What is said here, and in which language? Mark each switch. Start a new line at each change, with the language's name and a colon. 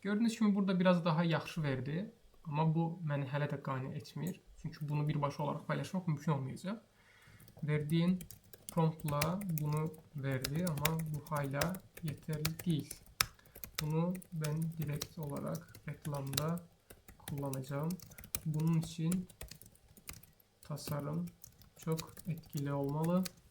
Azerbaijani: Gördüyünüz kimi burada biraz daha yaxşı verdi. Amma bu məni hələ də qane etmir. Çünki bunu birbaşa olaraq paylaşmaq mümkün olmayacaq. Verdiyin promptla bunu verdi, amma bu hala yetərli deyil.
Turkish: Bunu ben direkt olarak reklamda kullanacağım. Bunun için tasarım çok etkili olmalı.